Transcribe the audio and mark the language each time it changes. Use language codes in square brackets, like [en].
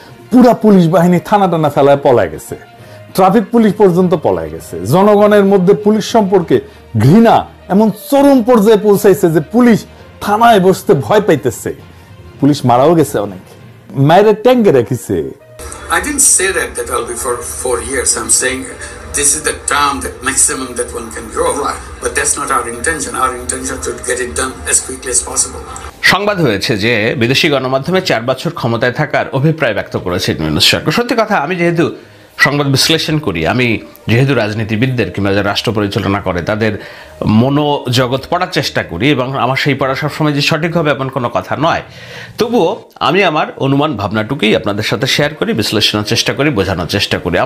[bn] পুরা পুলিশ বাহিনী থানা টানা ফেলায় পলায় গেছে, ট্রাফিক পুলিশ পর্যন্ত পলায় গেছে। জনগণের মধ্যে পুলিশ সম্পর্কে ঘৃণা এমন চরম পর্যায়ে পৌঁছাইছে যে পুলিশ থানায় বসতে ভয় পাইতেছে। পুলিশ মারাও গেছে অনেক, মায়ের ট্যাঙ্কে রেখেছে। [en] I didn't say that will be for 4 years. I'm saying this is the term, that maximum that one can grow. Right. But that's not our intention. Our intention to get it done as quickly as possible. [bn] সংবাদ হয়েছে যে বিদেশি গণমাধ্যমে 4 বছর ক্ষমতায় থাকার অভিপ্রায় ব্যক্ত করেছে ইউনূস সরকার। সত্যি কথা, আমি যেহেতু সংবাদ বিশ্লেষণ করি, আমি যেহেতু রাজনীতিবিদদের কিংবা যারা রাষ্ট্র পরিচালনা করে তাদের মনোজগৎ পড়ার চেষ্টা করি, এবং আমার সেই পড়া সবসময় যে সঠিক হবে এমন কোনো কথা নয়, তবুও আমি আমার অনুমান ভাবনাটুকুই আপনাদের সাথে শেয়ার করি, বিশ্লেষণের চেষ্টা করি, বোঝানোর চেষ্টা করি।